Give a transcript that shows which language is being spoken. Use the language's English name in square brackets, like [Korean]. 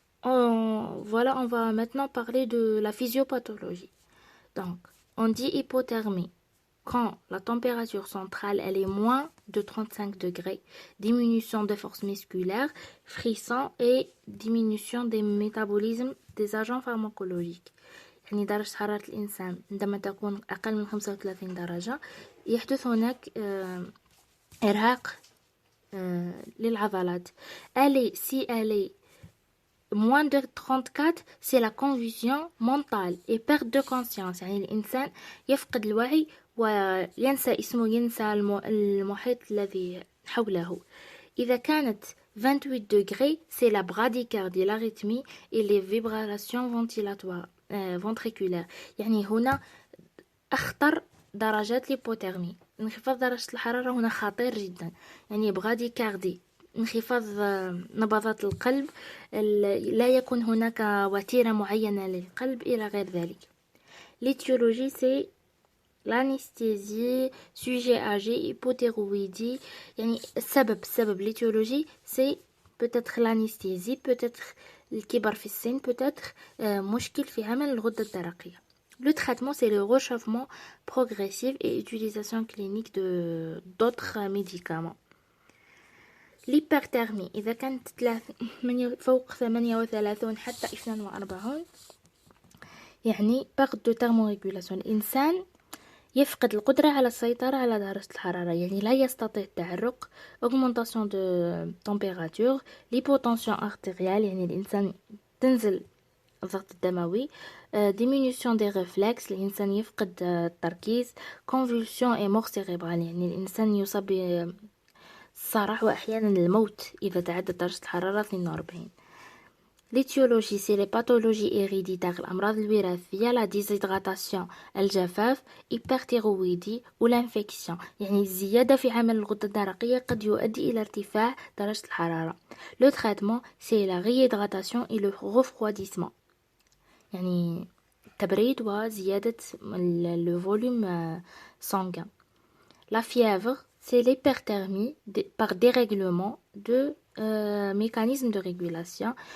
[French] On va maintenant parler de la physiopathologie. Donc, on dit hypothermie quand la température centrale elle est moins de 35 degrés, diminution de force musculaire, frisson et diminution des métabolismes des agents pharmacologiques. [Arabic] يعني درجة حرارة الإنسان عندما تكون أقل من 35 درجة يحدث هناك إرهاق للعضلات. [French] Si elle est moins de 34 c'est la confusion mentale et perte de conscience. [Arabic] يعني الإنسان يفقد الوعي وينسى اسمه, ينسى المحيط الذي حوله. إذا كانت [French] 28 degrés c'est la bradycardie, l'arythmie et les vibrations ventriculaires. [Arabic] يعني هنا أخطر درجات الهيبوثيرمي. انخفاض درجة الحرارة هنا خطير جدا. يعني bradycardie انخفاض نبضات القلب, لا يكون هناك وتيرة معينة للقلب إلى غير ذلك. [French] L'étiologie c'est l'anesthésie, sujet âgé, hypothyroïdie. [Arabic] يعني السبب [French] l'étiologie c'est peut-être l'anesthésie, [Arabic] peut-être الكبر في السن, peut-être مشكل في عمل الغدة الدرقية. [French] Le traitement c'est le réchauffement progressif et utilisation clinique d'autres médicaments. [Arabic] l'hyperthermie إذا كانت فوق 38 حتى 42 [French] يعني perte de thermorégulation. [Arabic] الإنسان يفقد القدرة على السيطرة على درجة الحرارة، يعني لا يستطيع التحرك. [French] augmentation de température. l'hypotension artérielle، [Arabic] يعني الإنسان تنزل الضغط الدموي. [French] diminution des réflexes، [Arabic] الإنسان يفقد التركيز. [French] convulsion et mort cérébrale، [Arabic] يعني الإنسان يصاب بالصرع وأحيانا الموت إذا تعدت درجة الحرارة 42. [French] l'étiologie c'est les pathologies héréditaires، [Arabic] الأمراض الوراثية. [French] la déshydratation الجفاف. [Arabic] hyperthyroïdie والinfection، يعني الزيادة في عمل الغدة الدرقية قد يؤدي إلى ارتفاع درجة الحرارة. [French] le traitement c'est la réhydratation et le refroidissement، [Arabic] يعني تبريد وزيادة [French] le volume sanguin. la fièvre c'est l'hyperthermie par dérèglement de mécanisme de régulation.